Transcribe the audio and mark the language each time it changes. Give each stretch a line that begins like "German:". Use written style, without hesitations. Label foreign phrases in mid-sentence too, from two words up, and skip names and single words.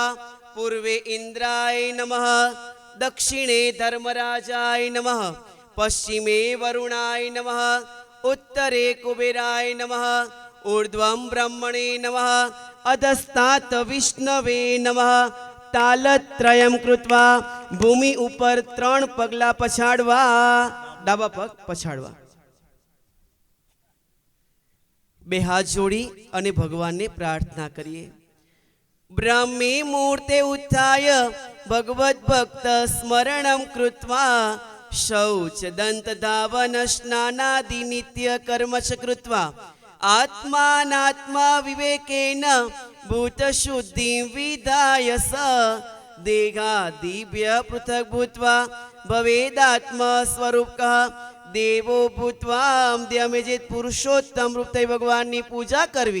Sanskrit: पूर्वे इंद्राय नमः, दक्षिणे धर्मराजाय नमः, पश्चिमे वरुणाय नमः, उत्तरे कुबेराय नमः, ऊर्ध्वं ब्रह्मणे नमः, अधस्तात् विष्णवे नमः। तालत्रयं कृत्वा
Gujarati: ભૂમિ ઉપર 3 પગલા પછાડવા। ડાબા પગ પછાડવા। બે હાથ જોડી અને ભગવાન ને પ્રાર્થના કરીએ।
Sanskrit: ब्रह्मे मूर्ते उत्थाय भगवत भक्त स्मरणं कृत्वा शौच दंत धावन स्नानादि नित्य कर्म च कृत्वा आत्मानात्मा विवेकेन भूत शुद्धि विधाय स देहादिभ्य पृथक् भूत्वा भवेदात्म स्वरूपकः देवो भूत्वा द्यमेजित पुरुषोत्तम रूपते
Gujarati: ભગવાન ની પૂજા કરવી।